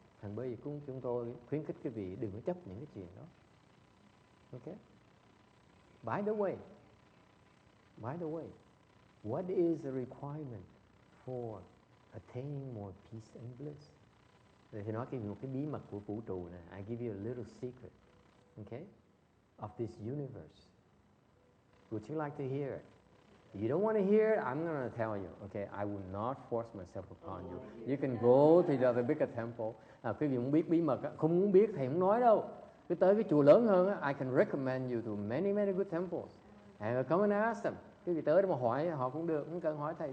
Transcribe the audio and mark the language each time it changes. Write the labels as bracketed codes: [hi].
[vi] Thành bởi vì chúng tôi khuyến khích quý vị đừng có chấp những cái chuyện đó. [en] Okay? By the way, what is the requirement for attaining more peace and bliss? [vi] Rồi thì nói một cái bí mật của vũ trụ này. [en] I give you a little secret, okay, of this universe. Would you like to hear it? If you don't want to hear it, I'm going to tell you. Okay, I will not force myself upon you. You can go to the other bigger temple. [vi] Quý vị muốn biết bí mật, không muốn biết thầy không nói đâu. Cứ tới cái chùa lớn hơn, [en] I can recommend you to many good temples. And come and ask them. [vi] Quý vị tới đó mà hỏi họ cũng được, không cần hỏi thầy.